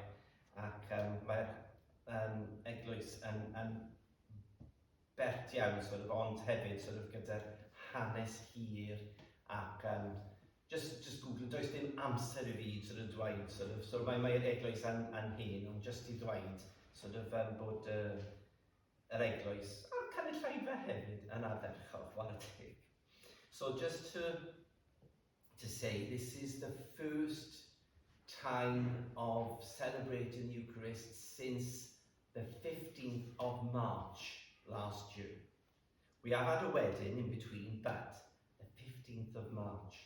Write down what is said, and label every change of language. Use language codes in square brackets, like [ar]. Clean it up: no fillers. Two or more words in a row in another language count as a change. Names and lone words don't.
[cy] ac mae'r eglwys yn bert iawn, ond hefyd gyda'r hanes hir, ac just Google, does dim amser i fi dweud, so mae'r eglwys yn hen, ond just i dweud bod yr eglwys, a cynulleidfa hefyd, yn ardderchol, wara teg. [en] So just to say, this is the first time of celebrating the Eucharist since the 15th of March last year. We have had a wedding in between, but the 15th of March.